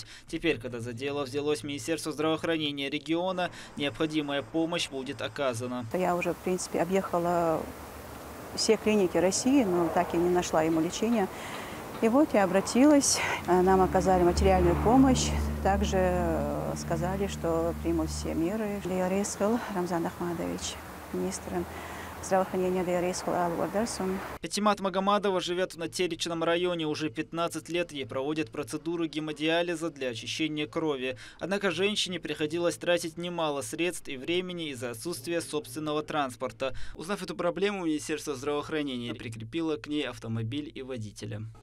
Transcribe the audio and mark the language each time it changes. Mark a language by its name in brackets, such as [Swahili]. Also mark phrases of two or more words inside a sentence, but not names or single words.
[Russian] Теперь, когда за дело взялось Министерство здравоохранения региона, необходимая помощь будет оказана. Я уже, в принципе, объехала все клиники России, но так и не нашла ему лечения. И вот я обратилась, нам оказали материальную помощь, также сказали, что примут все меры. Лиарейскал Рамзан Ахмадович, министр здравоохранения Лиарейскал Ал-Вардарсон. Пятимат Магомадова живет в Натеричном районе. Уже 15 лет ей проводят процедуру гемодиализа для очищения крови. Однако женщине приходилось тратить немало средств и времени из-за отсутствия собственного транспорта. Узнав эту проблему, Министерство здравоохранения прикрепило к ней автомобиль и водителя.